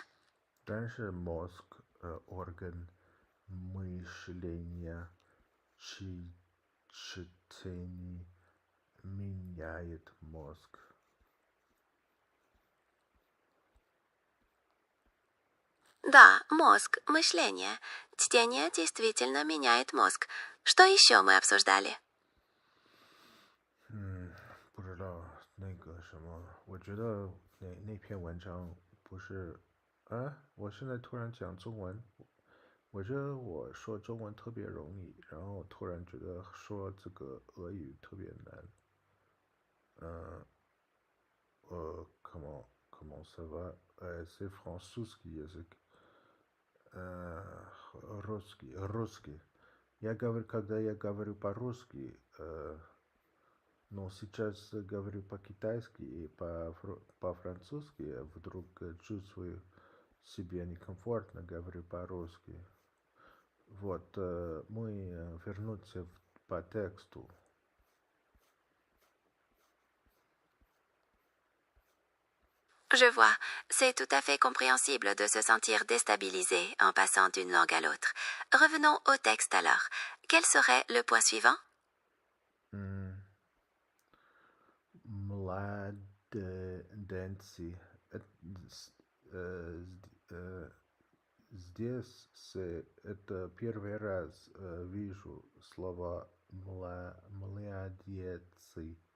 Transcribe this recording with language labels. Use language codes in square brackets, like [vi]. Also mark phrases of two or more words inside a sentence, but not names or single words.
[ru] Дальше мозг, орган мышления, чтение меняет мозг. Да, мозг, мышление. Чтение действительно меняет мозг. Что еще мы обсуждали? [zh] 不知道那个什么，我觉得那篇文章不是，我现在突然讲中文，我觉得我说中文特别容易，然后突然觉得说这个俄语特别难。 [fr] comment ça va? [ru] C'est французский язык. Русский. Когда я говорю по-русски, но сейчас говорю по-китайски и по-французски, вдруг чувствую себя некомфортно, говорю по-русски. Вот, мы вернуться по тексту. [fr] Je vois, c'est tout à fait compréhensible de se sentir déstabilisé en passant d'une langue à l'autre. Revenons au texte alors. Quel serait le point suivant? [ru] Младенцы. Здесь это первый раз вижу слова младенцы.